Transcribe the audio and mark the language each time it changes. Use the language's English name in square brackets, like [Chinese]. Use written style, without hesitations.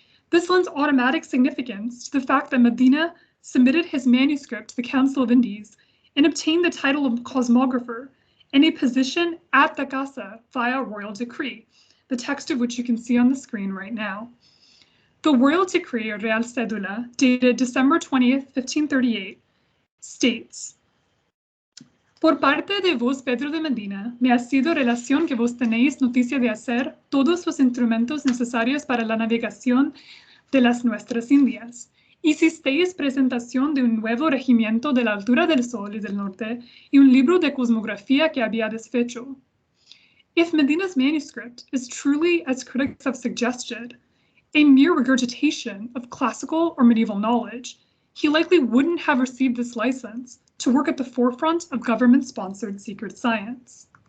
[English] This lends automatic significance to the fact that Medina submitted his manuscript to the Council of Indies and obtained the title of cosmographer and a position at the Casa via royal decree, the text of which you can see on the screen right now. The royal decree, or Real Cédula, dated December 20th, 1538, states, [Spanish] por parte de vos, Pedro de Medina, me ha sido relación que vos tenéis noticia de hacer todos los instrumentos necesarios para la navegación de las nuestras Indias. Hicisteis presentación de un nuevo regimiento de la altura del sol y del norte y un libro de cosmografía que había desfecho. [English] If Medina's manuscript is truly as critics have suggested, a mere regurgitation of classical or medieval knowledge, he likely wouldn't have received this license to work at the forefront of government-sponsored secret science.